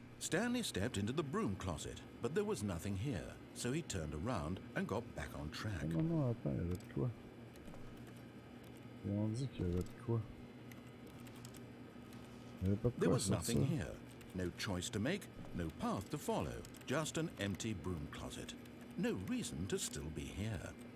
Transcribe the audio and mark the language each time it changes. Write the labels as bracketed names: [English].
[English] Stanley stepped into the broom closet, but there was nothing here, so he turned around and got back on track. [French] Non, non, attends, il y avait de quoi? Ils ont dit qu'il y avait de quoi? Il y avait pas de quoi. [English] There was nothing here. No choice to make, no path to follow, just an empty broom closet. No reason to still be here.